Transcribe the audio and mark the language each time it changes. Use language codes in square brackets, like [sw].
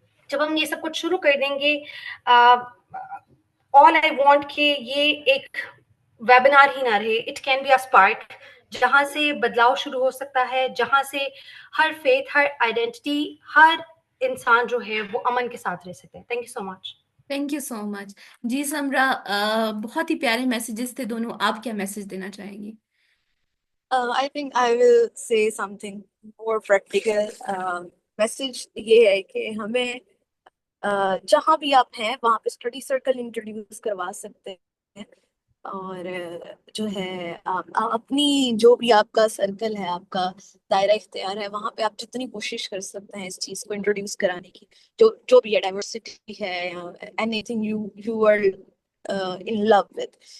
[ur] جب ہم یہ سب کچھ شروع کر دیں گے, [en] all I want [ur] کہ یہ ایک ویبینار ہی نہ رہے, [en] it can be a spark [ur] جہاں سے بدلاؤ شروع ہو سکتا ہے, جہاں سے ہر فیتھ, ہر آئیڈینٹی, ہر انسان جو ہے وہ امن کے ساتھ رہ سکتے ہیں. [en] Thank you so much. Thank you so much. [ur] جی سمرا, بہت ہی پیارے میسیجز تھے دونوں, آپ کیا میسج دینا چاہیں گی؟ [en] I think I will say something more practical. [ur] Message یہ ہے کہ ہمیں جہاں بھی آپ ہیں وہاں پہ اسٹڈی سرکل انٹروڈیوس کروا سکتے ہیں, اور جو ہے اپنی جو بھی آپ کا سرکل ہے, آپ کا دائرہ اختیار ہے, وہاں پہ آپ جتنی کوشش کر سکتے ہیں اس چیز کو انٹروڈیوس کرانے کی, جو بھی ہے, ڈائیورسٹی ہے, [en] Anything you are in love with.